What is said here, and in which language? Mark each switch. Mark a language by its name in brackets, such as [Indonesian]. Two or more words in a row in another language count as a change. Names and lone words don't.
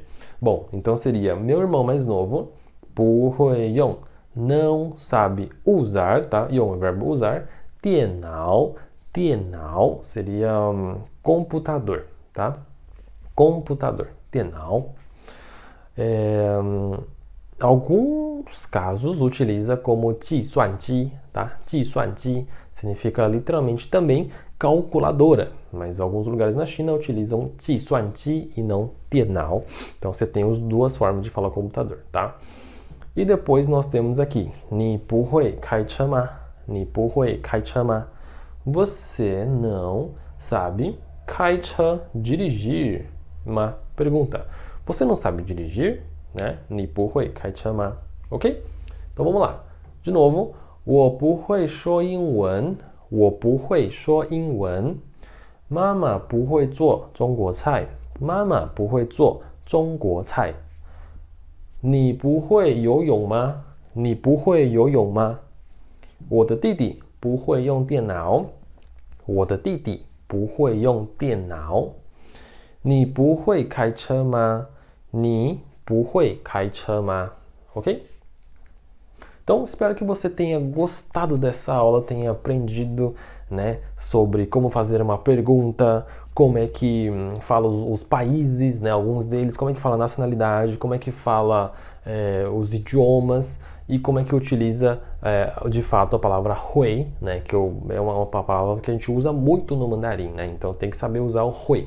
[Portuguese] Bom, então seria meu irmão mais novo, [Chinese] 不会用, [Portuguese] não sabe usar, tá? 用 é o verbo usar. 电脑 seria computador, tá? Computador, [Chinese] 电脑. [Portuguese] Alguns casos utiliza como 计算机, tá? 计算机 significa literalmente também calculadora, mas alguns lugares na China utilizam 计算机 e não 电脑. Então você tem as duas formas de falar computador, tá? E depois nós temos aqui [Chinese] 你不会开车吗? 你不会开车吗? [Portuguese] Você não sabe 开车 dirigir. Uma pergunta. Você não sabe dirigir? Né? [Chinese] 你不会开车吗? [Portuguese] Ok? Então vamos lá. De novo. [Chinese] 我不会说英文. 我不会说英文. 妈妈不会做中国菜. 妈妈不会做中国菜. 你不会游泳吗？你不会游泳吗？我的弟弟不会用电脑。我的弟弟不会用电脑。你不会开车吗？你不会开车吗？Ok? [Portuguese] Então, espero que você tenha gostado dessa aula, tenha aprendido, né, sobre como fazer uma pergunta, como é que fala os países, né, alguns deles, como é que fala a nacionalidade, como é que fala os idiomas e como é que utiliza de fato a palavra hui, né, que é uma palavra que a gente usa muito no mandarim, né, então tem que saber usar o hui.